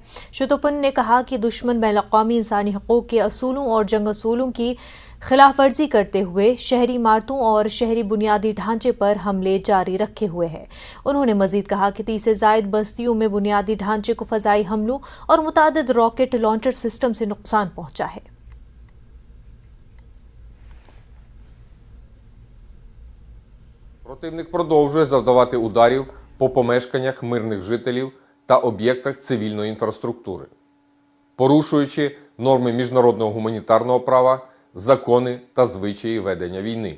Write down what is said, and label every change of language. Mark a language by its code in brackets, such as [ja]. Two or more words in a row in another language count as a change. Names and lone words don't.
[ur] شیتوپن نے کہا کہ دشمن بین الاقوامی انسانی حقوق کے اصولوں اور جنگ اصولوں کی خلاف ورزی کرتے ہوئے شہری عمارتوں اور شہری بنیادی ڈھانچے پر حملے جاری رکھے ہوئے ہے۔ انہوں نے مزید کہا کہ 30 سے زائد بستیوں میں بنیادی ڈھانچے کو فضائی حملوں اور متعدد راکٹ لانچر سسٹم سے نقصان پہنچا ہے۔ [uk] Противник продовжує завдавати ударів по помешканнях мирних жителів та об'єктах цивільної інфраструктури, порушуючи норми міжнародного гуманітарного права, закони та звичаї ведення війни.